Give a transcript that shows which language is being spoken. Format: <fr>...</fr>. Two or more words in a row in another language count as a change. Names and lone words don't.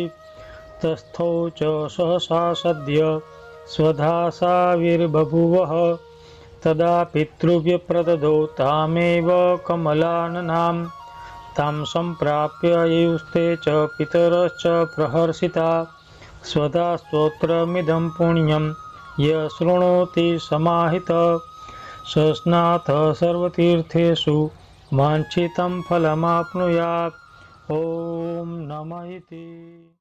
<sa>तस्थौ च सहसा सद्य स्वधासाविर्बभुवः. तदा पितृव्यप्रददो तामेव कमलाननां. तां संप्राप्य युस्ते च पितरश्च प्रहर्षिता. स्वधा स्तोत्रमिदं पुण्यं य शृणोति समाहित स स्नात सर्वतीर्थेषु वाञ्छितं फलमाप्नुयात्। ॐ नमः इति।</sa>